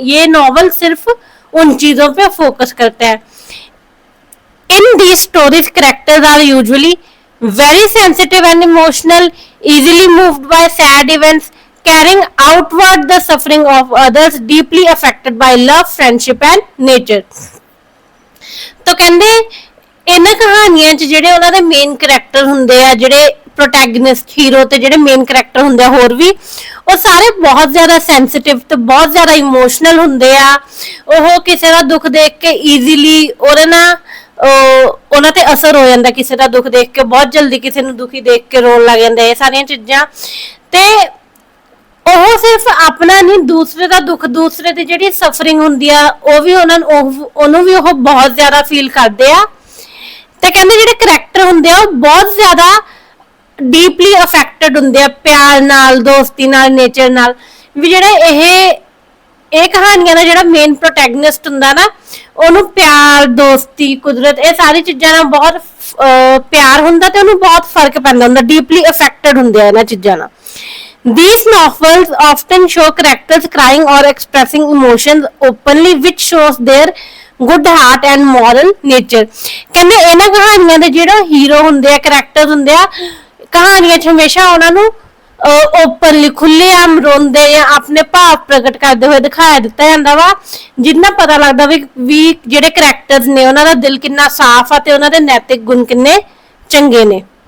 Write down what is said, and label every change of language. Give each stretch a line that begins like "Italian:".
Hindi: ये नॉवल सिर्फ उन चीजों पे फोकस करता है।
English: In the stories characters are usually very sensitive and emotional, easily moved by sad events, carrying outward the suffering of others, deeply affected by love, friendship and nature.
Punjabi: तो कहंदे इन कहानियां च ਜਿਹੜੇ ਉਹਨਾਂ ਦੇ ਮੇਨ ਕੈਰੈਕਟਰ ਹੁੰਦੇ ਆ, ਜਿਹੜੇ ਪ੍ਰੋਟੈਗਨਿਸਟ ਹੀਰੋ ਤੇ ਜਿਹੜੇ ਮੇਨ ਕੈਰੈਕਟਰ ਹੁੰਦੇ ਆ ਹੋਰ ਵੀ, ਉਹ ਸਾਰੇ ਬਹੁਤ ਜ਼ਿਆਦਾ ਸੈਂਸਿਟਿਵ ਤੇ ਬਹੁਤ ਜ਼ਿਆਦਾ ਇਮੋਸ਼ਨਲ ਹੁੰਦੇ ਆ। ਉਹ ਕਿਸੇ ਦਾ ਦੁੱਖ ਦੇਖ ਕੇ ਈਜ਼ੀਲੀ ਉਹਦੇ ਨਾਲ ਉਹਨਾਂ ਤੇ ਅਸਰ ਹੋ ਜਾਂਦਾ, ਕਿਸੇ ਦਾ ਦੁੱਖ ਦੇਖ ਕੇ ਬਹੁਤ ਜਲਦੀ ਕਿਸੇ ਨੂੰ ਦੁਖੀ ਦੇਖ ਕੇ ਰੋਣ ਲੱਗ ਜਾਂਦੇ। ਇਹ ਸਾਰੀਆਂ ਚੀਜ਼ਾਂ ਤੇ ਉਹ ਸਿਰਫ ਆਪਣਾ ਨਹੀਂ, ਦੂਸਰੇ ਦਾ ਦੁੱਖ, ਦੂਸਰੇ ਦੀ ਜਿਹੜੀ ਸਫਰਿੰਗ ਹੁੰਦੀ ਆ ਉਹ ਵੀ ਉਹਨੂੰ ਵੀ ਉਹ ਬਹੁਤ ਜ਼ਿਆਦਾ ਫੀਲ ਕਰਦੇ ਆ। ਤੇ ਕਹਿੰਦੇ ਜਿਹੜੇ ਕਰੈਕਟਰ ਹੁੰਦੇ ਆ ਉਹ ਬਹੁਤ ਜ਼ਿਆਦਾ
English: deeply affected
Punjabi: ਹੁੰਦੇ ਆ ਪਿਆਰ ਨਾਲ, ਦੋਸਤੀ ਨਾਲ, ਨੇਚਰ ਨਾਲ ਵੀ। ਜਿਹੜੇ ਇਹ ਕਹਾਣੀਆਂ ਦਾ ਜਿਹੜਾ ਮੇਨ ਪ੍ਰੋਟੈਗਨਿਸਟ ਹੁੰਦਾ ਨਾ, ਉਹਨੂੰ ਪਿਆਰ, ਦੋਸਤੀ, ਕੁਦਰਤ, ਇਹ ਸਾਰੀ ਚੀਜ਼ਾਂ ਨਾਲ ਬਹੁਤ ਪਿਆਰ ਹੁੰਦਾ ਤੇ ਉਹਨੂੰ ਬਹੁਤ ਫਰਕ ਪੈਂਦਾ ਹੁੰਦਾ,
English: deeply affected
Punjabi: ਹੁੰਦੇ ਆ ਇਹਨਾਂ ਚੀਜ਼ਾਂ ਨਾਲ।
English: These novels often show characters crying or expressing emotions openly, which shows their good heart and moral nature.
Punjabi: ਕਹਿੰਦੇ ਇਹਨਾਂ ਕਹਾਣੀਆਂ ਦੇ ਜਿਹੜਾ ਹੀਰੋ ਹੁੰਦੇ ਆ, ਕਰੈਕਟਰਸ ਹੁੰਦੇ ਆ, ਕਹਾਣੀਆਂ 'ਚ ਹਮੇਸ਼ਾ ਉਹਨਾਂ ਨੂੰ ਓਪਨਲੀ ਖੁੱਲ੍ਹੇਆਮ ਰੋਂਦੇ ਜਾਂ ਆਪਣੇ ਭਾਵ ਪ੍ਰਗਟ ਕਰਦੇ ਹੋਏ ਦਿਖਾਇਆ ਦਿੱਤਾ ਜਾਂਦਾ ਵਾ, ਜਿੰਨਾ ਪਤਾ ਲੱਗਦਾ ਵੀ ਜਿਹੜੇ ਕਰੈਕਟਰਸ ਨੇ ਉਹਨਾਂ ਦਾ ਦਿਲ ਕਿੰਨਾ ਸਾਫ਼ ਆ ਤੇ ਉਹਨਾਂ ਦੇ ਨੈਤਿਕ ਗੁਣ ਕਿੰਨੇ ਚੰਗੇ ਨੇ।